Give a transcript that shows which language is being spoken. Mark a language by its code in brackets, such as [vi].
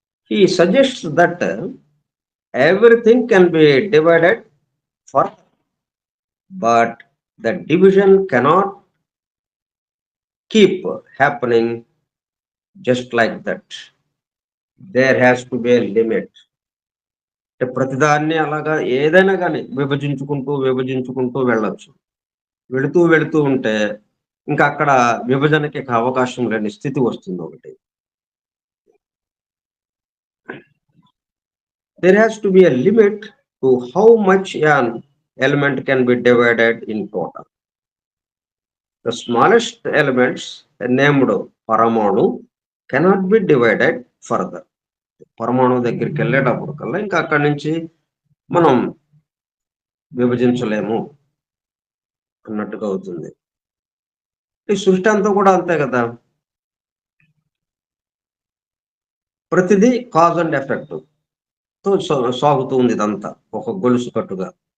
[en] He suggests that everything can be divided further, but the division cannot keep happening just like that. There has to be a limit. [te] అంటే ప్రతిదాన్ని అలాగా ఏదైనా కానీ విభజించుకుంటూ వెళ్ళొచ్చు. వెళుతూ ఉంటే ఇంకా అక్కడ విభజనకి అవకాశం లేని స్థితి వస్తుంది ఒకటి. [en] There has to be a limit to how much an element can be divided in total. The smallest elements named paramanu cannot be divided further. [te] పరమాణు దగ్గరికి వెళ్ళేటప్పుడు కల్లా ఇంకా అక్కడి నుంచి మనం విభజించలేము అన్నట్టుగా అవుతుంది. ఈ సృష్టి అంతా కూడా అంతే కదా. ప్రతిదీ కాజ్ అండ్ ఎఫెక్ట్ తో సాగుతూ ఉంది ఇదంతా ఒక గొలుసు కట్టుగా.